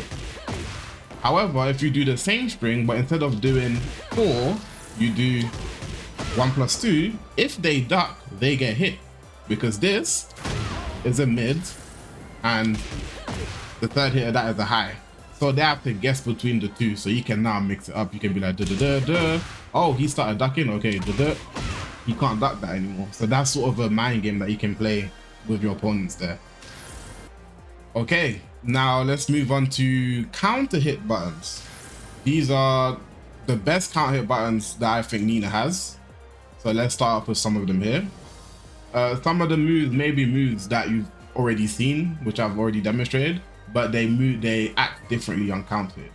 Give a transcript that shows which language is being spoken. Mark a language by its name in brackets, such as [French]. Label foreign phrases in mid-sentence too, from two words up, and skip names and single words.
[English] However, if you do the same string, but instead of doing 4, you do 1+2, if they duck, they get hit. Because this is a mid, and the 3rd hit of that is a high. So they have to guess between the 2, so you can now mix it up. You can be like, duh, duh, duh, duh. Oh, he started ducking, okay, duh, duh. He can't duck that anymore. So that's sort of a mind game that you can play with your opponents there. Okay, now let's move on to counter hit buttons. These are the best counter hit buttons that I think Nina has. So let's start off with some of them here. Some of the moves may be moves that you've already seen, which I've already demonstrated, but they act differently on counter hit.